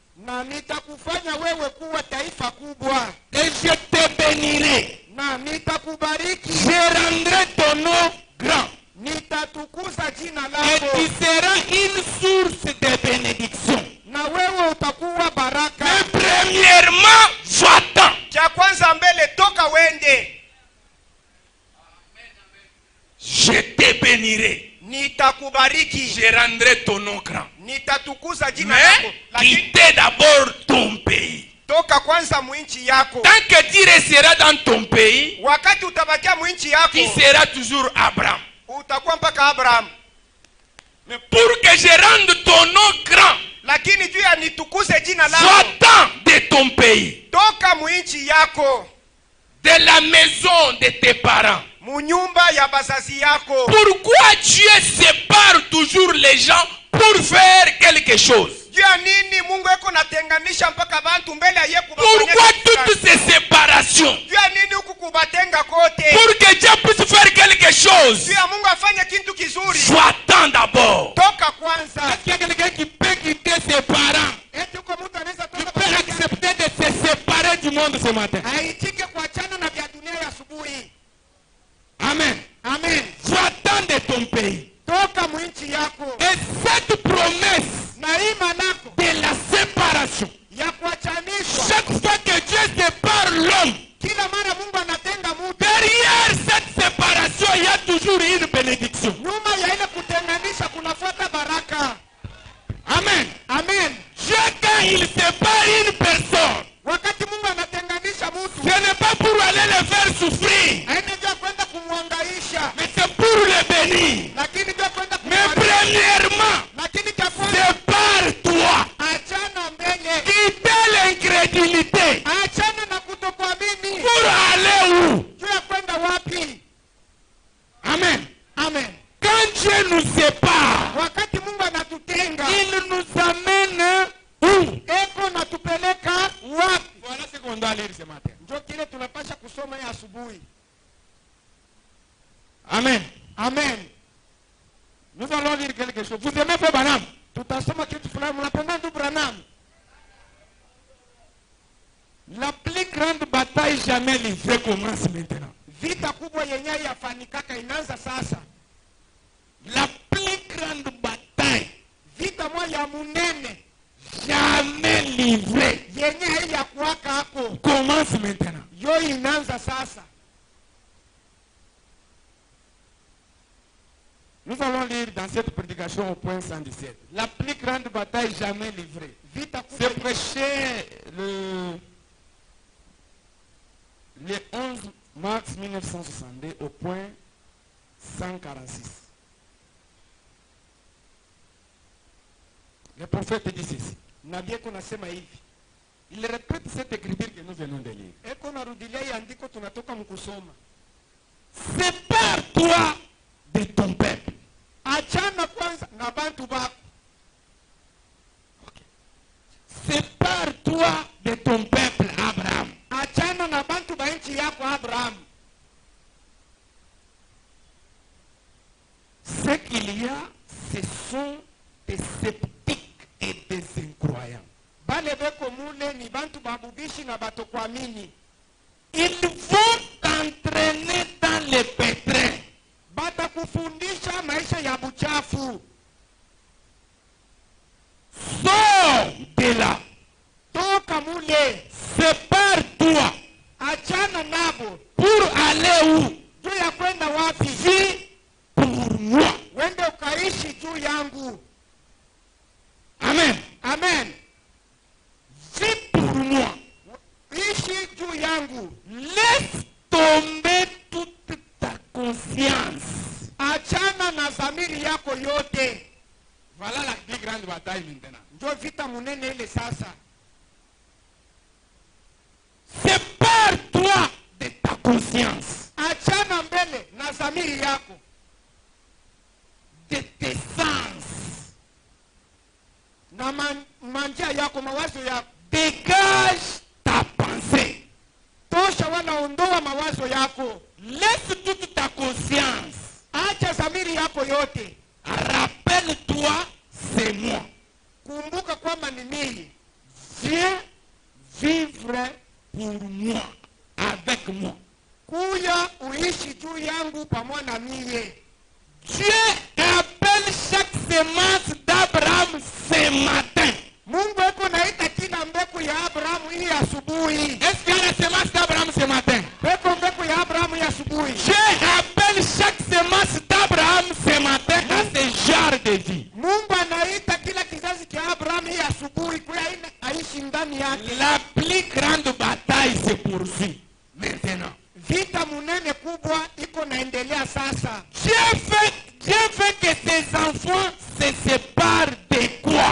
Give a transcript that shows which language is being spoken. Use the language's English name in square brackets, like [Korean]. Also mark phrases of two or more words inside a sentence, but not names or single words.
[Swahili] na nitakufanya wewe kuwa taifa kubwa, [French] et je te bénirai. [Swahili] na nitakubariki, [French] Je rendrai ton nom grand. [Swahili] nitatukuza jina [French] Et [Swahili] lako, [French] tu seras une source de bénédiction. [Swahili] na wewe utakuwa baraka. [French] Mais premièrement, va-t'en. [Swahili] Cha kwanza mbele, toka wende. [French] Je te bénirai. [Swahili] Nitakubariki, [French] Je rendrai ton nom grand. [Swahili] nitatukuza jina lako, [French] Mais [Swahili] lakini [French] quittez d'abord ton pays. [Swahili] toka kwanza mwinchi yako. [French] Tant que tu resteras dans ton pays, [Swahili] Wakati utabakia mwinchi yako, [French] tu seras toujours Abraham. [Swahili] utakuwa mpaka Abraham. [French] Mais pour que je rende ton nom grand, [Swahili] Lakini juu ya nitukuze jina lako, [French] va-t'en de ton pays, [Swahili] toka mwinchi yako, [French] de la maison de tes parents. [Swahili] munyumba ya bazazi yako. [French] Pourquoi Dieu sépare toujours les gens pour faire quelque chose? [Swahili] Juu ya nini Mungu eko natenganisha mpaka bantu mbele ya yeye [French] Pourquoi toutes ces séparations? [Swahili] Juu ya nini huku kubatenga kote? [French] Pour que Dieu puisse faire quelque chose. [Swahili] Juu ya Mungu afanye kitu kizuri. [French] Va-t'en d'abord. [Swahili] Toka kwanza. [French] Est-ce qu'il y a quelqu'un qui peut quitter ses parents? [Swahili] Eti uko mtu anaweza [French] Qui [Swahili] toka [French] peut accepter de se séparer du monde ce matin? [Swahili] aitike kuachana na vya dunia ya asubuhi. [French] Amen. [Swahili] Amen. [French] Va-t'en de ton pays. [Swahili] Toka mwinchi yako. [French] Et cette promesse [Swahili] Na hii manako [French] de la séparation, [Swahili] ya kuachanishwa, [French] chaque fois que Dieu sépare l'homme, [Swahili] kila mara Mungu anatenga mtu, [French] derrière cette séparation, il y a toujours une bénédiction. [Swahili] nyuma ya ile kutenganisha kunafuata baraka. [French] Amen. [Swahili] Amen. [French] Dieu, quand il sépare une personne, [Swahili] Wakati Mungu anatenganisha mtu, [French] ce n'est pas pour aller le faire souffrir, [Swahili] haina vya kwenda kumwangaisha, [French] mais c'est pour le bénir. [Swahili] lakini vya kwenda [French] Mais [Swahili] kumwangaisha. [French] premièrement, [Swahili] Lakini cha kwanza, [French] sépare-toi. [Swahili] achana mbele, [French] Quittez l'incrédulité [Swahili] achana na kutokuamini. [French] pour aller où? [Swahili] Juu ya kwenda wapi? [French] Amen. [Swahili] Amen. [French] Quand Dieu nous sépare, [Swahili] Wakati Mungu anatutenga, [French] il nous amène où? [Swahili] eko natupeleka wapi? [French] Voilà ce qu'on doit lire ce matin. [Swahili] Ndio kile tunapasha kusoma ya asubuhi. [French] Amen. [Swahili] Amen. [French] Nous allons lire quelque chose. Vous aimez Frère Branham? [Swahili] Tutasoma kitu fulani. Mnapenda ndugu Branham? [French] La plus grande bataille jamais livrée commence maintenant. [Swahili] Vita kubwa yenyewe yafanikaka inaanza sasa. [French] La plus grande bataille [Swahili] Vita moja ya munene [French] jamais livrée [Swahili] yenyewe ya kuwaka hapo, [French] commence maintenant. [Swahili] yo inaanza sasa. [French] Nous allons lire dans cette prédication au point 117. La plus grande bataille jamais livrée. [Swahili] Vita kubwa [French] C'est prêché le 11 mars 1962 au point 146. Le prophète dit ceci. [Swahili] nabii eko nasema hivi. [French] Il répète cette écriture que nous venons de lire. [Swahili] Eko narudilia hii andiko tunatoka mkusoma. [French] Sépare-toi de ton peuple. [Swahili] Achana kwanza na bantu bako. [French] Sépare-toi de ton peuple, Abraham. [Swahili] Achana na bantu ba nchi yako Abraham. [French] Ce qu'il y a, ce sont des sceptiques et des incroyants. [Swahili] Bale beko mule ni bantu babubishi na batokuamini. [French] Ils vont t'entraîner dans les pétrins. [Swahili] Batakufundisha maisha ya buchafu. [French] Sors de là. [Swahili] Toka mule. [French] Sépare-toi. [Swahili] Achana nabo. [French] Pour aller où? [Swahili] Juu ya kwenda wapi? [French] Vis pour moi. [Swahili] Wende ukaishi juu yangu. [French] Amen. [Swahili] Amen. [French] Vis pour moi. [Swahili] Ishi juu yangu. [French] Laisse tomber toute ta conscience. [Swahili] Achana na zamiri yako yote. [French] Voilà la plus grande bataille maintenant. [Swahili] Ndio vita munene ile sasa. [French] Sépare-toi de ta conscience. [Swahili] Achana mbele na zamiri yako. [French] De tes sens. [Swahili] Na manjia yako, mawazo yako. [French] Dégage ta pensée. [Swahili] Tosha wala ondoa mawazo yako. [French] Laisse toute ta conscience. [Swahili] Acha zamiri yako yote. [French] Rappelle-toi, c'est moi. [Swahili] Kumbuka kwamba ni mimi. [French] Vis viens vivre pour moi, avec moi. [Swahili] kuya uishi juu yangu pamoja na mie. [French] Dieu appelle chaque semence d'Abraham ce matin. [Swahili] Mungu eko naita kila mbegu ya Abrahamu hii asubuhi. [French] Est-ce qu'il y a la semence d'Abraham ce matin? [Swahili] Eko mbegu ya Abrahamu hii asubuhi. [French] Dieu appelle chaque semence d'Abraham ce matin à ce genre de vie. [Swahili] Mungu anaita kila kizazi cha Abrahamu hii asubuhi kuya aishi ndani yake. [French] La plus grande bataille se poursuit maintenant. [Swahili] Vita munene kubwa iko naendelea sasa. [French] Dieu veut que ses enfants se séparent de quoi?